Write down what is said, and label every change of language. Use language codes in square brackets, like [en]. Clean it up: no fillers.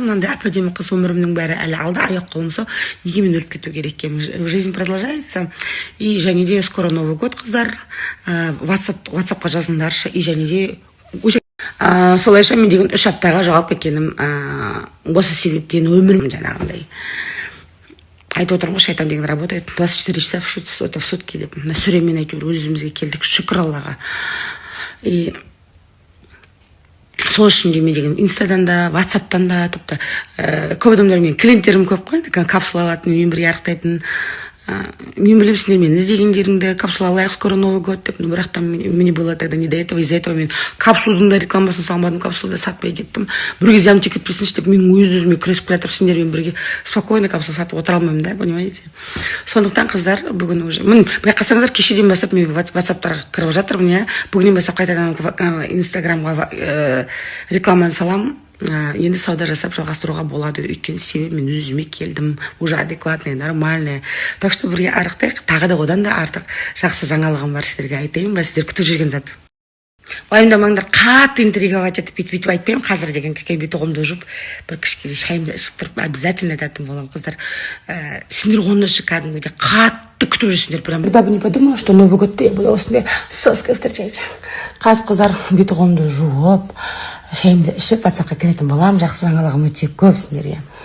[kk] Мынандай әп-әдемі қыз өмірімнің бәрі әлі алда, аяқ қолым сау. Неге мен өліп кету керек екенмін? [ru] Жизнь продолжается. [kk] И және де [ru] скоро Новый год, [kk] қыздар. WhatsApp-қа жазыңдаршы. И және де солайша мен деген 3 аптаға жоғалып кеткенім осы себептен өмірім жаңағындай. Айтып отырмын ғой, шайтан деген [ru] работает 24 часа в сутки [kk] деп. Мына сүремен әйтеуір өзімізге келдік, шүкір Аллаға. И сол үшін де мен деген инстадан да, ватсаптан да, тіпті көп адамдар мен клиенттерім көп қой, капсула алатын, мен бірге арықтайтын. Мен білем, сендер мен іздегендеріңді капсула алайық, [ru] скоро Новый год [kk] деп, но бірақ [ru] там мне было тогда не до этого, из-за этого [kk] мен капсулдың да рекламасын салмадым, капсулды сатпай кеттім. Бір кезде амтек кетпесінші деп, мен өз-өзіме күресіп келатып, сендермен бірге спокойно капсула сатып отыра алмаймын, да, [ru] понимаете? [kk] Сондықтан қыздар, бүгін уже, мен байқасаңыздар, кешеден бастап мен WhatsApp-тарға кіріп жатырмын, я, бүгіннен бастап қайтадан Instagram-ға рекламаны салам. Енді сауда жасап жалғастыруға болады, өйткені себебі мен өзіме келдім, [ru] уже адекватный, нормальный. Так что [kk] бірге арықтайық, тағы да одан да артық жақсы жаңалығым бар сіздерге айтайын ба, сіздер күтіп жүрген зат. Уайымдамаңдар, қатты интриговать етіп бүйтіп айтпаймын, қазір деген беті қолымда жұп, бір кішкене шайымды ішіп тұрып, обязательно айтатын боламын, қыздар. Сендер оны кәдімгідей қатты күтіп жүрсіңдер, прям. [ru] Когда бы не подумала, что Новый год я буду осындай соской встречать. [kk] Қыздар беті қолымда жұп, шайымды ішіп, WhatsApp-қа кіретін болам, жақсы жаңалығым өте көп сендерге.